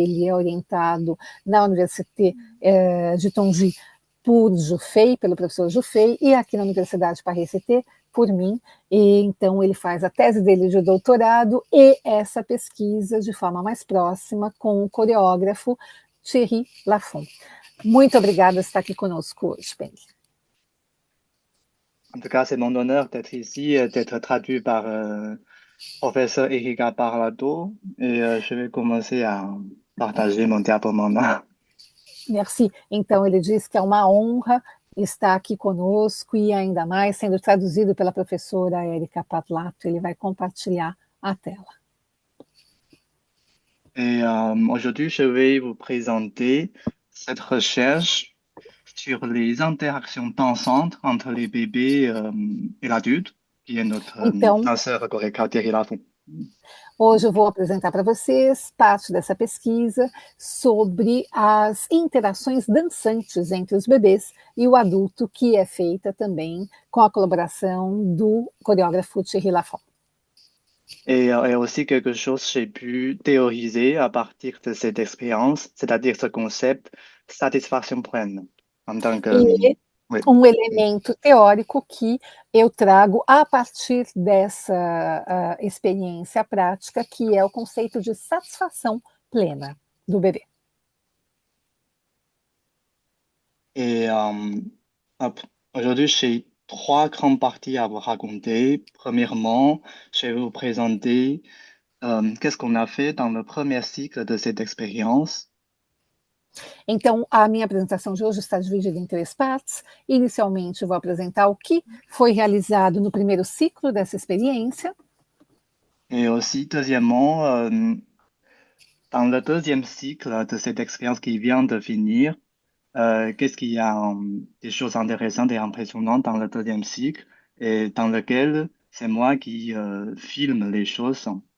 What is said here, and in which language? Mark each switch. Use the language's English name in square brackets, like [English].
[Portuguese] Ele é orientado na Université de Tongji por Jufei, pelo professor Jufei, e aqui na Universidade Paris-Cité por mim. E então ele faz a tese dele de doutorado e essa pesquisa de forma mais próxima com o coreógrafo Thierry Lafont. Muito obrigada por estar aqui conosco hoje, Peng. [French] En tout cas, c'est mon honneur d'être ici, d'être traduit par professeur Erika Parlato. Et je vais commencer à partager mon diapo maintenant. Merci. [Portuguese] Então, ele diz que é uma honra estar aqui conosco e ainda mais sendo traduzido pela professora Erika Parlato. Ele vai compartilhar a tela. [French] Et aujourd'hui, je vais vous présenter cette recherche sur les interactions dansantes entre les bébés et l'adulte, qui est notre [Portuguese] Então, [French] danseur chorégraphe Thierry Lafont. [Portuguese] hoje eu vou apresentar para vocês parte dessa pesquisa sobre as interações dançantes entre os bebês e o adulto, que é feita também com a colaboração do coreógrafo Thierry Lafont. [French] Et aussi quelque chose que j'ai pu théoriser à partir de cette expérience, c'est-à-dire ce concept satisfaction pleine. En tant que, [Portuguese] E [French] oui. [Portuguese] elemento teórico que eu trago a partir dessa experiência prática, que é o conceito de satisfação plena do bebê. [French] Et aujourd'hui, j'ai trois grandes parties à vous raconter. Premièrement, je vais vous présenter qu'est-ce qu'on a fait dans le premier cycle de cette expérience. [Portuguese] Então, a minha apresentação de hoje está dividida em 3 partes. Inicialmente, vou apresentar o que foi realizado no primeiro ciclo dessa experiência. [French] Et aussi, deuxièmement, dans le deuxième cycle de cette expérience qui vient de finir, qu'est-ce qu'il y a des choses intéressantes et impressionnantes dans le deuxième cycle et dans lequel c'est moi qui filme les choses.